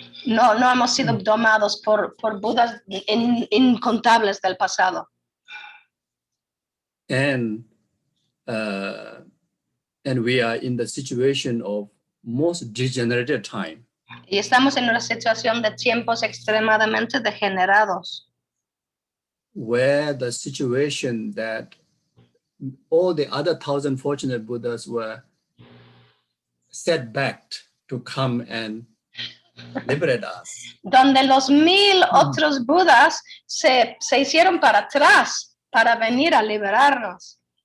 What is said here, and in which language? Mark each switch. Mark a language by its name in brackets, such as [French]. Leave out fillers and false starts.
[Spanish] No hemos sido domados por Budas incontables del pasado. [English] And we are in the situation of most degenerated time. [Spanish] Y estamos en una situación de tiempos extremadamente degenerados. [English] Where the situation that all the other 1,000 fortunate Buddhas were set back to come and liberate us. [Spanish] Donde los 1,000 otros Budas se hicieron para atrás para venir a liberarnos.